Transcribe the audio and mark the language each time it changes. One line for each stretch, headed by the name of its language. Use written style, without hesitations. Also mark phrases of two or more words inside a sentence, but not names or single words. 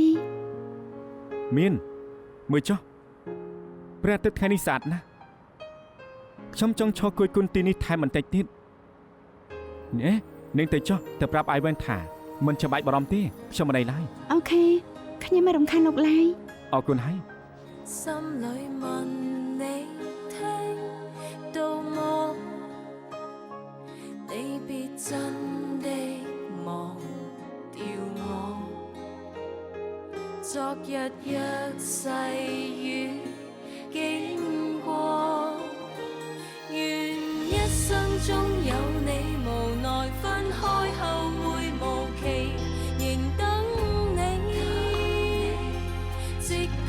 Khmer: មានមើលចុះព្រះអាទិត្យថ្ងៃនេះស្អាតណាស់ខ្ញុំចង់ឈរគួយគុណទីនេះថែមបន្តិចទៀតណែនឹងទៅចុះទៅប្រាប់អាយវ៉ែនថាមិនចាំបាច់បារម្ភទេខ្ញុំមិនអីឡើយ អូខេខ្ញុំមិនរំខានលោកឡើយ អរគុណហើយ
Chinese: 心裏問你聽到麼？你別真的忘掉我。昨日若細雨經過，願一生中有你，無奈分開後會無期，仍等你，直到。